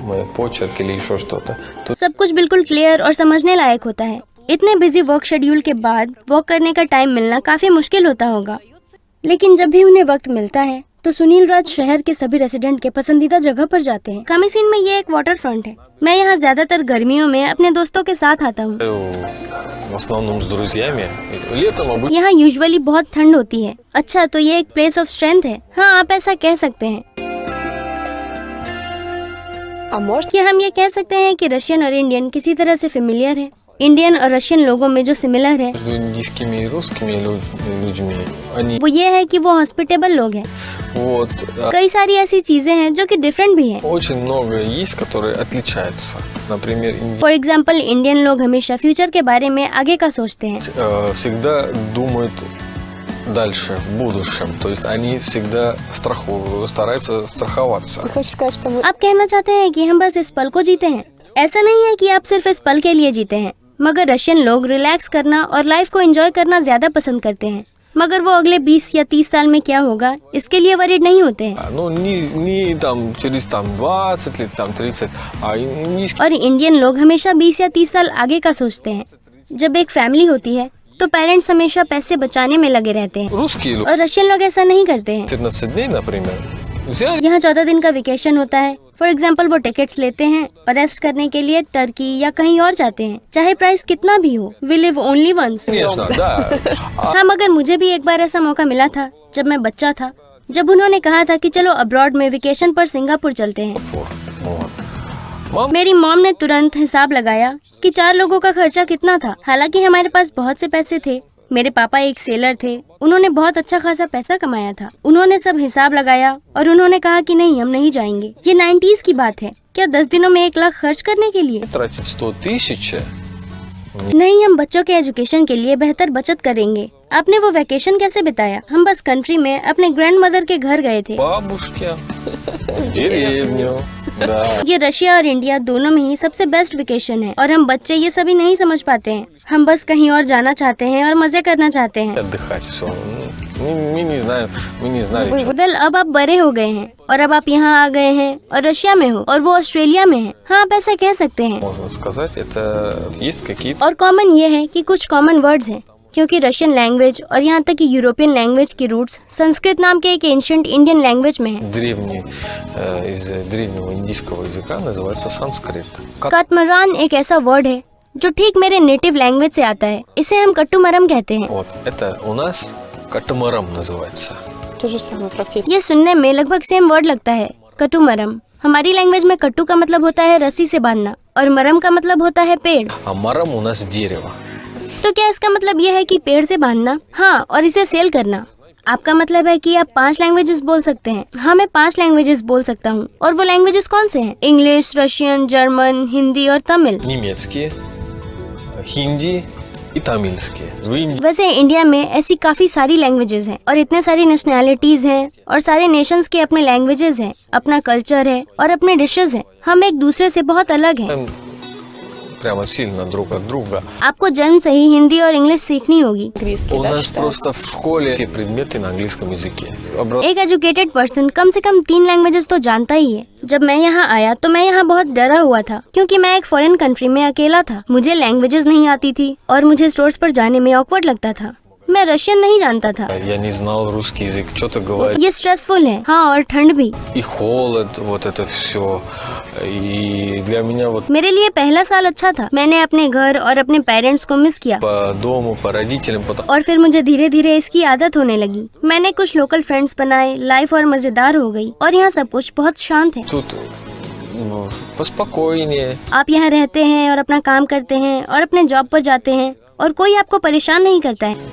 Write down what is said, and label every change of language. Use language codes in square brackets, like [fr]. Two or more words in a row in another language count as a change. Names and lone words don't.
[hi] सब कुछ बिल्कुल क्लियर और समझने लायक होता है। इतने [en] busy work schedule [hi] के बाद वॉक करने का टाइम मिलना काफी मुश्किल होता होगा, लेकिन जब भी उन्हें वक्त मिलता है तो सुनील राज शहर के सभी रेसिडेंट के पसंदीदा जगह पर जाते हैं। कामीसीन में ये एक [en] water front [hi] है। मैं यहाँ ज्यादातर गर्मियों में अपने दोस्तों के साथ आता हूँ। [ru] В основном с друзьями. Летом обычно [hi] यहाँ यूजुअली बहुत ठंड होती है। अच्छा, तो ये एक [en] place of strength [hi] है। हाँ, आप ऐसा कह सकते हैं। क्या हम ये कह सकते हैं कि रशियन और इंडियन किसी तरह से फेमिलियर है? इंडियन और रशियन लोगों में जो सिमिलर है [ru] между индийскими и русскими людьми, они [hi] वो ये है कि वो हॉस्पिटेबल लोग हैं। [ru] вот [hi] कई सारी ऐसी चीजें हैं जो कि डिफरेंट भी हैं। [ru] очень много есть, которые отличаются. Например, [en] for example, [hi] इंडियन लोग हमेशा फ्यूचर के बारे में आगे का सोचते हैं। [ru] всегда думают дальше, в будущем. То есть они всегда стараются страховаться. [hi] आप कहना चाहते हैं कि हम बस इस पल को जीते हैं? ऐसा नहीं है कि आप सिर्फ इस पल के लिए जीते हैं, मगर रशियन लोग रिलैक्स करना और लाइफ को एंजॉय करना ज्यादा पसंद करते हैं। मगर वो अगले 20 या 30 साल में क्या होगा, इसके लिए वरीड नहीं होते हैं। [ru] Ну, не там через 20 лет, 30, а индийские [hi] और इंडियन लोग हमेशा 20 या 30 साल आगे का सोचते हैं। जब एक फैमिली होती है तो पेरेंट्स हमेशा पैसे बचाने में लगे रहते हैं, [ru] русские люди [hi] और रशियन लोग ऐसा नहीं करते हैं। [ru] 14 дней, например, взяли [hi] यहाँ 14 दिन का वेकेशन होता है। [en] for example, [hi] वो टिकट्स लेते हैं और रेस्ट करने के लिए टर्की या कहीं और जाते हैं, चाहे प्राइस कितना भी हो। [en] we live only once. [ru] конечно, да. [hi] हाँ, मगर मुझे भी एक बार ऐसा मौका मिला था जब मैं बच्चा था, जब उन्होंने कहा था कि चलो अब्रॉड में वेकेशन पर सिंगापुर चलते हैं। [ru] Вот. [hi] मेरी मॉम ने तुरंत हिसाब लगाया कि 4 लोगों का खर्चा कितना था। हालांकि हमारे पास बहुत से पैसे थे। मेरे पापा एक सेलर थे, उन्होंने बहुत अच्छा खासा पैसा कमाया था। उन्होंने सब हिसाब लगाया और उन्होंने कहा कि नहीं, हम नहीं जाएंगे। ये 90s की बात है। क्या 10 दिनों में 1 लाख खर्च करने के लिए? [ru] Тратить 100 тысяч. [hi] नहीं, हम бच्चों के एजुकेशन के लिए बेहतर बचत करेंगे। आपने वो वैकेशन कैसे बिताया? हम बस कंट्री में अपने [en] grand mother [hi] के घर गए थे। [ru] Бабушке, в деревню, да. [hi] ये रशिया और इंडिया दोनों में ही सबसे बेस्ट वेकेशन है, और हम बच्चे ये सभी नहीं समझ पाते हैं। हम बस कहीं और जाना चाहते हैं और मजे करना चाहते हैं। [ru] Отдыхать все. Мы не знаем, мы не знали. [hi] वेल, अब आप बड़े हो गए हैं और अब आप यहाँ आ गए हैं और रशिया में हो और वो ऑस्ट्रेलिया में है। हाँ, आप ऐसा कह सकते हैं। [ru] Можно сказать, это есть какие-то [hi] और कॉमन ये है कि कुछ [en] common words [hi] हैं, क्योंकि [en] Russian language [hi] और यहाँ तक कि [en] European language [hi] की रूट्स संस्कृत नाम के एक [en] ancient Indian language [hi] में है। [ru] древний, из древнего индийского языка называется санскрит. [hi] काटमरान एक ऐसा वर्ड है जो ठीक मेरे [en] native language [hi] से आता है। इसे हम कट्टुमरम कहते हैं। [ru] Вот, это у нас катамарам называется. То же самое практически. [hi] ये सुनने में लगभग [en] same word [hi] लगता है, कट्टुमरम। हमारी लैंग्वेज में कट्टू का मतलब होता है रस्सी से बांधना और मरम का मतलब होता है पेड़। [ru] А марам у нас дерево. [hi] तो क्या इसका मतलब ये है कि पेड़ से बांधना? हाँ, और इसे सेल करना। आपका मतलब है कि आप 5 लैंग्वेजेस बोल सकते हैं? हाँ, मैं 5 लैंग्वेजेस बोल सकता हूँ। और वो लैंग्वेजेस कौन से हैं? [en] English, Russian, German, [hi] हिंदी और तमिल। [ru] Немецкие, хинди и тамильские. В Индии [hi] वैसे इंडिया में ऐसी काफी सारी लैंग्वेजेस हैं और इतने सारी नेशनैलिटीज हैं और सारे नेशंस के अपने लैंग्वेजेस हैं, अपना कल्चर है और अपने डिशेस हैं। हम एक दूसरे से बहुत अलग हैं। [ru] прямо сильно друг от друга. [hi] आपको जन्म से ही हिंदी और इंग्लिश सीखनी होगी। [ru] Английский, У да, нас считается? просто в школе все предметы на английском языке. [hi] एक [en] educated person [hi] कम से कम 3 लैंग्वेजेस तो जानता ही है। जब मैं यहाँ आया तो मैं यहाँ बहुत डरा हुआ था, क्योंकि मैं एक [en] foreign country [hi] में अकेला था। मुझे लैंग्वेजेस नहीं आती थी और मुझे स्टोर्स पर जाने में ऑकवर्ड लगता था। मैं रशियन नहीं जानता था। [ru] Я не знал русский язык, что-то говорить. [hi] ये स्ट्रेसफुल है। हाँ, और ठंड भी। [ru] И холод, вот это все. И для меня вот [hi] मेरे लिए पहला साल अच्छा था। मैंने अपने घर और अपने पेरेंट्स को मिस किया [ru] по дому, по родителям, потом [hi] और फिर मुझे धीरे धीरे इसकी आदत होने लगी। मैंने कुछ [en] local friends [hi] बनाए, लाइफ और मजेदार हो गई और यहाँ सब कुछ बहुत शांत है। [ru] тут ну, поспокойнее. [hi] आप यहाँ रहते हैं और अपना काम करते हैं और अपने जॉब पर जाते हैं और कोई आपको परेशान नहीं करता है।